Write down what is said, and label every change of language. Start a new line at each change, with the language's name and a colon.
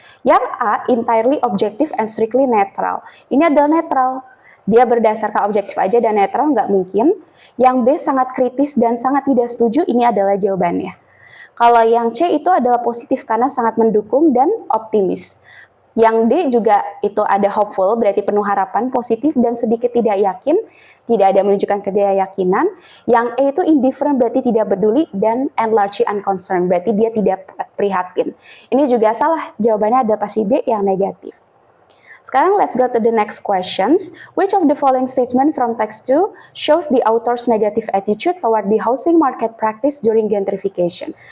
Indonesian: Yang A,
English: entirely objective and strictly neutral.
Indonesian: Ini adalah netral. Dia berdasarkan objektif aja dan netral, nggak mungkin. Yang B, sangat kritis dan sangat tidak setuju, ini adalah jawabannya. Kalau yang C itu adalah positif karena sangat mendukung dan optimis. Yang D juga itu ada hopeful, berarti penuh harapan, positif dan sedikit tidak yakin, tidak ada menunjukkan ketidakyakinan. Yang E itu indifferent, berarti tidak peduli, dan
English: largely unconcerned,
Indonesian: berarti dia tidak prihatin. Ini juga salah, jawabannya adalah pasti B yang negatif.
English: Sekarang let's go to the next questions. Which of the following statement from text 2 shows the author's negative attitude toward the housing market practice during gentrification?